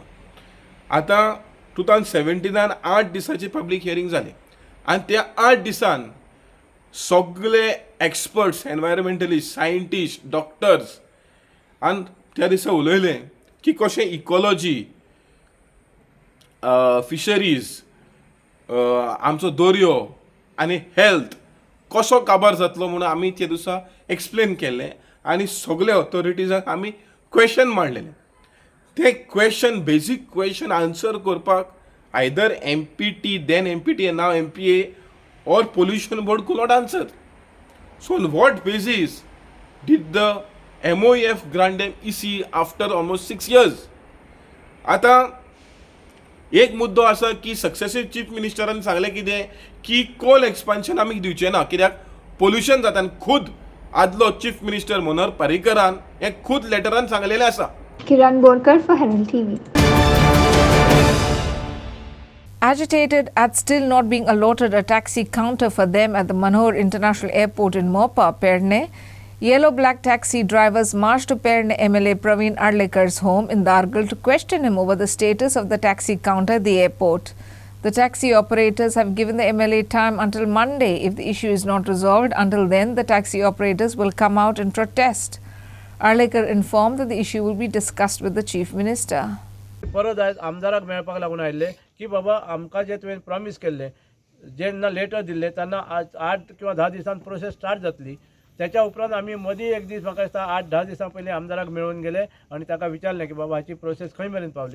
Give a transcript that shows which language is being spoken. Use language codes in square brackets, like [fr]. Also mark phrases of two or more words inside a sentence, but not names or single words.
[kok] आतां 2017 8 दिसाची [en] public hearing [kok] जाली आनी त्या 8 दिसान सगळे [en] experts environmentalist scientist doctors [kok] आनी त्या दिसा उलयले की कशें इकॉलॉजी फिशरीज आमचो दर्यो आनी हेल्थ कसो काबार जातलो म्हणून आमी त्या दिसा एक्सप्लेन केल्लें आनी सगळे ऑथॉरिटीजांक आमी क्वेश्चन मांडलेले. [en] ते क्वेश्चन basic question answer करपाक आयदर MPT then MPT and now MPA or pollution board could not answer. So on what basis did the MOEF grant them EC after almost 6 years? [kok] आता एक मुद्दो आसा की सक्सेसिव [en] चीफ मिनिस्टरान [kok] सांगलें कितें की [en] coal expansion [kok] आमी दिवचें ना कित्याक पोल्युशन जाता आनी खुद आदलो [en] Chief Minister [kok] मनोहर पर्रीकरान हे खुद लेटरान सांगलेलें आसा. [en] Kiran Borkar for Herald TV. Agitated at still not being allotted a taxi counter for them at the Manohar International Airport in Mopa, Perne, yellow-black taxi drivers marched to Perne MLA Praveen Arlekar's home in Dargal to question him over the status of the taxi counter at the airport. The taxi operators have given the MLA time until Monday. If the issue is not resolved, until then, the taxi operators will come out and protest. Arlekar informed that the issue will be discussed with the Chief Minister. [kok] परत आयज आमदाराक मेळपाक लागून आयिल्ले की बाबा आमकां जे तुवें प्रॉमीस केल्ले जेन्ना लेटर दिल्ले तेन्ना 8 किंवा 10 दिसान प्रोसेस स्टार्ट जातली. त्याच्या उपरांत आमी मदीं एक दीस म्हाका दिसता 8-10 दिसां पयलीं आमदाराक मेळून गेले आनी ताका विचारलें की बाबा हाची प्रोसेस खंय मेरेन पावली.